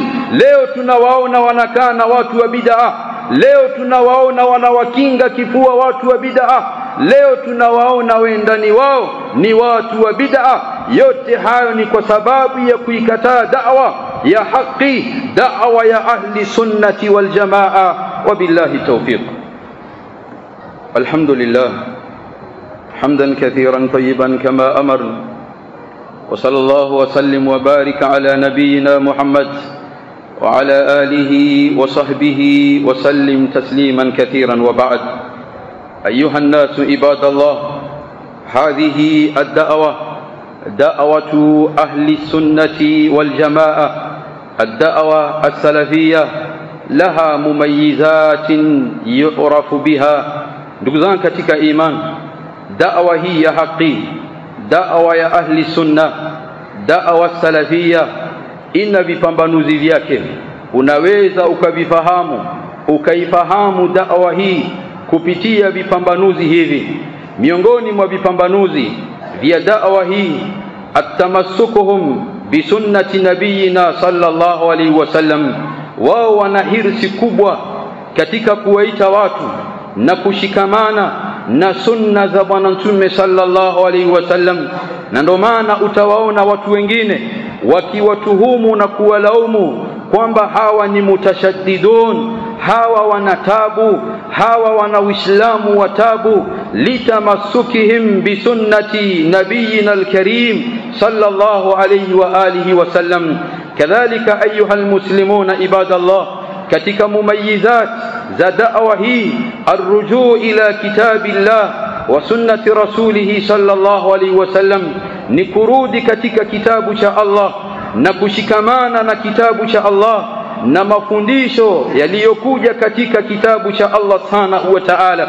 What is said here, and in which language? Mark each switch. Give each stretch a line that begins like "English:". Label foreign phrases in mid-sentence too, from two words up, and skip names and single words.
Swahili: Leo tunawaona wanakaa na watu wa bid'a, leo tunawaona wanawakinga kifua watu wa bid'a, leo tunawaona wendani wao ni watu wa bid'a. Yote hayo ni kwa sababu ya kuikataa da'wa ya haki, da'wa ya
Arabic: أهل السنة والجماعة. وبالله التوفيق. الحمد لله حمدا كثيرا طيبا كما أمر، وصلى الله وسلم وبارك على نبينا محمد وعلى آله وصحبه وسلم تسليما كثيرا. وبعد، أيها الناس عباد الله، هذه الدعوة دعوة أهل السنة والجماعة، الدعوة السلفية لها مميزات يعرف بها.
Swahili: ndugu zangu katika iman, da'wa hii ya haki, da'wa ya
Arabic: أهل السنة, دعوة سلفية
Swahili: ina vipambanuzi vyake. Unaweza ukavifahamu, ukaifahamu da'wa hii kupitia vipambanuzi hivi. Miongoni mwa vipambanuzi vya da'wa hii,
Arabic: تمسكهم بسنة نبينا صلى الله عليه وسلم.
Swahili: Wao wana hirsi kubwa katika kuwaita watu na kushikamana na sunna za bwana mtume
Arabic: صلى الله عليه وسلم.
Swahili: Na ndio maana utawaona watu wengine wakiwatuhumu na kuwalaumu kwamba hawa ni mutashaddidun, hawa wana tabu, hawa wana uislamu wa tabu,
Arabic: لتمسكهم بسنة نبينا الكريم صلى الله عليه وعلى آله وسلم. كذلك أيها المسلمون عباد الله,
Swahili: katika mumayizat za da'wa hii
Arabic: الرجوع إلى كتاب الله وسنة رسوله صلى الله عليه وسلم,
Swahili: ni kurudi katika kitabu cha Allah na kushikamana na kitabu cha Allah na mafundisho yaliyokuja katika kitabu cha Allah
Arabic: سبحانه وتعالى.